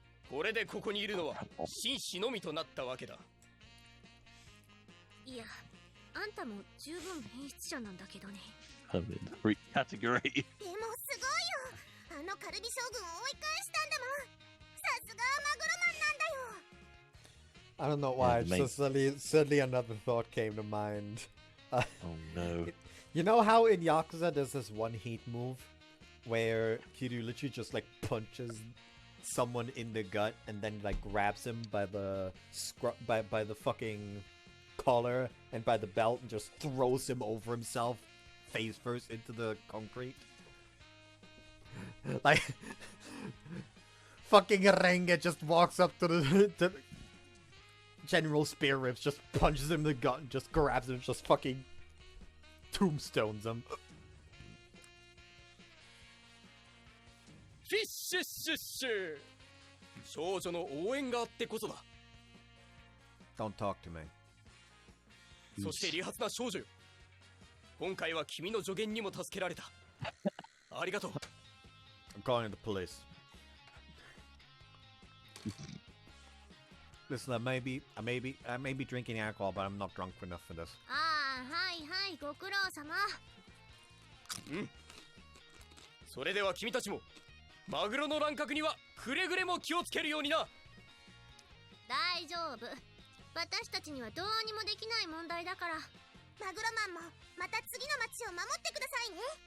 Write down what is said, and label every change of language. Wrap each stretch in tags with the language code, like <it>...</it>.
<ja>これでここにいるのは紳士のみとなったわけだ。いや、あんたも十分変質者なんだけどね。</ja> <en>I'm in the free category.</en> <ja>でもすごいよ、あのカルビ将軍を追い返したんだもん。さすがマグロマンなんだよ。</ja> <en>I don't know why. Yeah, Just suddenly another thought came to mind. Oh no. You know how in Yakuza there's this one heat move where Kiryu literally just like punches someone in the gut and then like grabs him by the by the fucking collar and by the belt and just throws him over himself face first into the concrete. Like fucking Renge just walks up to the General Spear Rips, just punches him in the gut and just grabs him, just fucking tombstones him.</en> <ja>フィッシュッシュッシュ。少女の応援があってこそだ。</ja> <en>Don't talk to me.</en> <ja>そして利発な少女よ。今回は君の助言にも助けられた。ありがとう。</ja> <en>I'm calling the police. Listen, I may be drinking alcohol, but I'm not drunk enough for this.</en> <ja>ああ、はいはい、ご苦労様。うん。それでは君たちもマグロの乱獲にはくれぐれも気をつけるようにな。大丈夫。私たちにはどうにもできない問題だから。マグロマンもまた次の町を守ってくださいね。</ja>